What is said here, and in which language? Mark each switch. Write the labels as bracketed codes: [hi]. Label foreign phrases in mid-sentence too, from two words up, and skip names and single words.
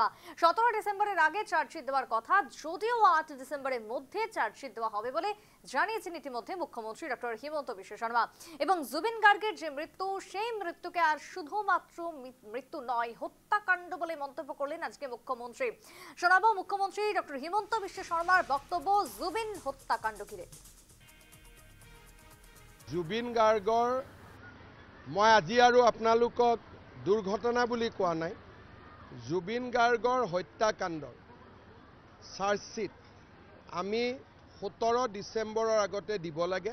[bn] 17 ডিসেম্বরের আগে চার্জশিট দেওয়ার কথা, যদিও 8 ডিসেম্বরের মধ্যে চার্জশিট দেওয়া হবে বলে জানিয়েছেন ইতিমধ্যে মুখ্যমন্ত্রী ডক্টর হিমন্ত বিশ্ব শর্মা। এবং জুবিন গার্গের যে মৃত্যু, সেই মৃত্যুকে আর শুধুমাত্র মৃত্যু নয়, হত্যাকাণ্ড বলে মন্তব্য করলেন আজকে মুখ্যমন্ত্রী। শোনাবো মুখ্যমন্ত্রী ডক্টর হিমন্ত বিশ্ব শর্মার বক্তব্য জুবিন হত্যাকাণ্ড ঘিরে। [as] জুবিন গাৰ্গৰ মই আজি আৰু আপোনালোকক দুৰ্ঘটনা বুলি কোৱা নাই। জুবিন গাৰ্গৰ হত্যাকাণ্ডৰ চাৰ্জশ্বিট আমি 17 ডিচেম্বৰৰ আগতে দিব লাগে।